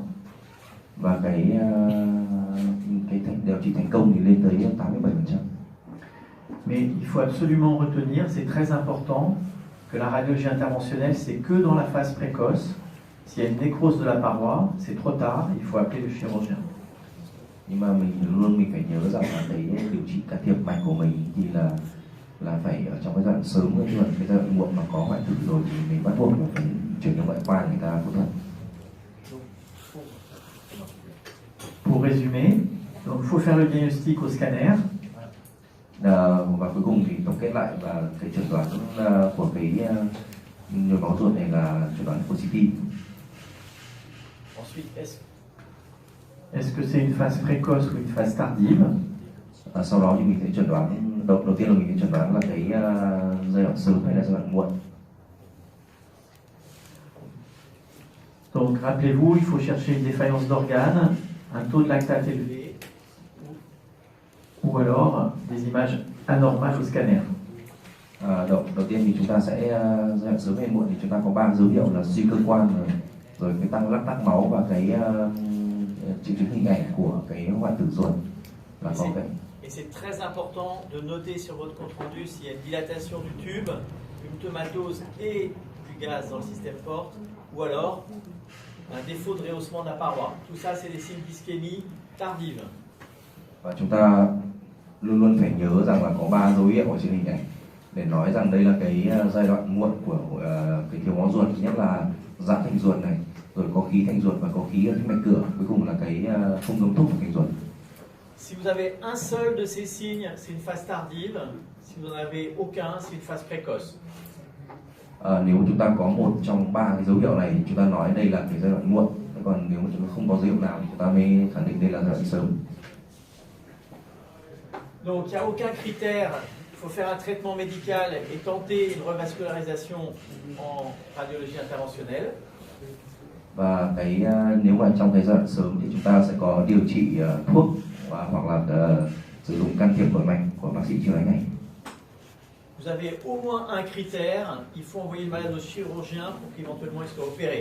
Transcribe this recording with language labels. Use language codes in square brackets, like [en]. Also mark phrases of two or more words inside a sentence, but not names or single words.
[vi] Và cái điều trị thành công thì lên tới 87%. [fr] Mais il faut absolument retenir, c'est très important, que la radiologie interventionnelle c'est que dans la phase précoce. S'il y a une nécrose de la paroi, c'est trop tard, il faut appeler le chirurgien. [vi] Nhưng mà mình phải nhớ rằng là cái điều trị can thiệp mạch của mình thì là phải ở trong cái giai đoạn sớm, chứ còn cái giai đoạn muộn mà có hoại tử rồi thì mình bắt buộc phải chuyển cho ngoại khoa người ta phẫu thuật. [fr] Pour résumer, donc il faut faire le diagnostic au scanner. [vi] Và cuối cùng thì tổng kết lại là cái chẩn đoán của cái nhồi máu ruột này là chẩn đoán của CT. [fr] Ensuite, est-ce que c'est une phase précoce ou une phase tardive? [vi] Sau đó thì mình sẽ chẩn đoán, đầu tiên là mình sẽ chẩn đoán là cái giai đoạn sớm hay là giai đoạn muộn. [fr] Donc rappelez-vous, il faut chercher une défaillance d'organes, un taux de lactate élevé, ou alors des images anormales au scanner. [vi] Đầu tiên thì chúng ta sẽ giai đoạn sớm hay muộn thì chúng ta có 3 dấu hiệu là suy cơ quan rồi cái tăng lactat tắc máu và cái triệu chứng hình ảnh của cái hoại tử ruột là có cái. [fr] Et c'est très important de noter sur votre compte rendu s'il y a une dilatation du tube, une pneumatose et du gaz dans le système porte, ou alors un défaut de rehaussement de la paroi. Tout ça, c'est des signes d'ischémie tardive. [vi] Và chúng ta luôn luôn phải nhớ rằng là có 3 dấu hiệu ở trên hình ảnh để nói rằng đây là cái giai đoạn muộn của cái thiếu máu ruột. Thứ nhất là giãn thành ruột này, rồi có khí thành ruột và có khí ở tĩnh mạch cửa, cuối cùng là cái không ngấm thuốc vào thành ruột. [fr] Si vous avez un seul de ces signes, c'est une phase tardive. Si vous n'en avez aucun, c'est une phase précoce. [vi] Nếu chúng ta có một trong 3 cái dấu hiệu này thì chúng ta nói đây là cái giai đoạn muộn. Còn nếu mà chúng ta không có dấu hiệu nào thì chúng ta mới khẳng định đây là giai đoạn sớm. [fr] Donc il n'y a aucun critère, il faut faire un traitement médical et tenter une revascularisation en radiologie interventionnelle. [vi] Và nếu mà trong cái giai đoạn sớm thì chúng ta sẽ có điều trị thuốc hoặc là sử dụng can thiệp nội mạch của bác sĩ chuyên ngành này. [fr] Vous avez au moins un critère, il faut envoyer le malade au chirurgien pour qu'éventuellement il soit opéré.